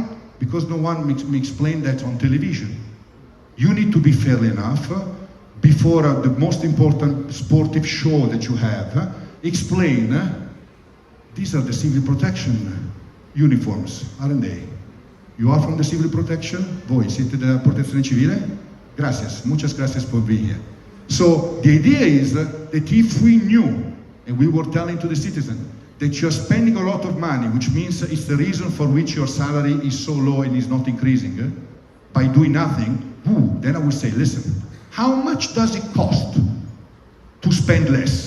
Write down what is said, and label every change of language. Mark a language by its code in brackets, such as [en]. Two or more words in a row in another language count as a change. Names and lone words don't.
[en] Because no one me explain that on television. You need to be fair enough before the most important sportive show that you have, explain, these are the civil protection uniforms, aren't they? You are from the civil protection? [it] Voi siete della protezione civile? [es] Gracias, muchas gracias por [en] being here. So the idea is that if we knew, and we were telling to the citizen, that you're spending a lot of money, which means it's the reason for which your salary is so low and is not increasing, by doing nothing, then I would say, listen, how much does it cost to spend less?